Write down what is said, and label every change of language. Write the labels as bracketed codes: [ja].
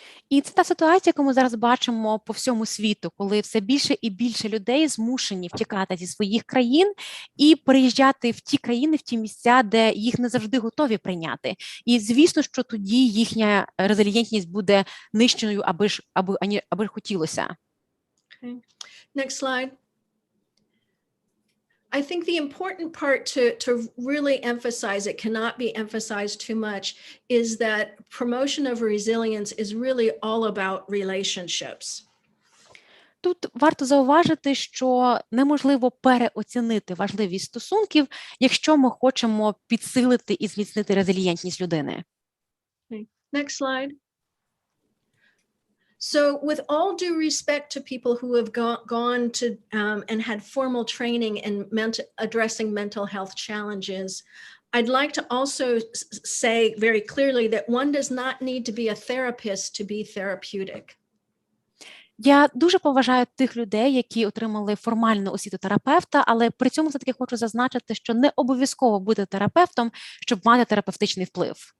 [uk] І це та ситуація, яку ми зараз бачимо по всьому світу, коли все більше і більше людей змушені втікати зі своїх країн і переїжджати в ті країни, в ті місця, де їх не завжди готові прийняти. І звісно, що тоді їхня резилієнтність буде нижчою, аби хотілося. [en] Okay. Next slide. I think the important part to really emphasize, it cannot be emphasized too much, is that promotion of resilience is really all about relationships. [uk] Тут варто зауважити, що неможливо переоцінити важливість стосунків, якщо ми хочемо підсилити і зміцнити резилієнтність людини. [en] Okay. Next slide. So with all due respect to people who have gone to and had formal training in addressing mental health challenges, I'd like to also say very clearly that one does not need to be a therapist to be therapeutic. [uk] Я дуже поважаю тих людей, які отримали формальну освіту терапевта, але при цьому все-таки хочу зазначити, що не обов'язково бути терапевтом, щоб мати терапевтичний вплив.